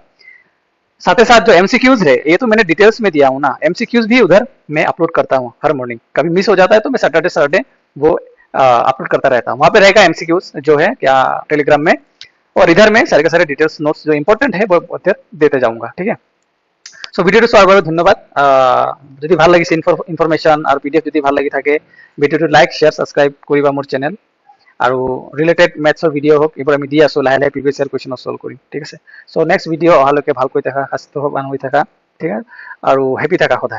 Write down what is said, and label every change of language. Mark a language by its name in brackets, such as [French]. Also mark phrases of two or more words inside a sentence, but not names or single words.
[Hindi] साथ ही साथ जो एमसीक्यूज है ये तो मैंने डिटेल्स में दिया हूँ ना, एमसीक्यूज भी उधर मैं अपलोड करता हूँ हर मॉर्निंग। कभी मिस हो जाता है तो मैं [English] Saturday Saturday [Hindi] वो अपलोड करता रहता हूँ। वहाँ पे रहेगा एमसीक्यूज जो है क्या टेलीग्राम में, और इधर में सारे के सारे [English] details notes [Hindi] जो इंपॉर्टेंट है वो उधर देते जाऊंगा, ठीक है। [Assamese] সো ভিডিওটো চোৱাৰ বাবে ধন্যবাদ। যদি ভাল লাগিছে ইনফৰমেশ্যন আৰু পিডিএফ যদি ভাল লাগি থাকে, ভিডিওটো [English] like share subscribe [Assamese] কৰিবা মোৰ চেনেল। আৰু [English] related maths video' [Assamese] হওক এইবোৰ আমি দি আছোঁ, লাহে লাহে [English] previous year question [Assamese] ছল্ভ কৰিম, ঠিক আছে। [English] so next video' [Assamese] অহালৈকে ভালকৈ থাকা, স্বাস্থ্যৱান হৈ থাকা, ঠিক আছে, আৰু হেপী থাকা সদায়।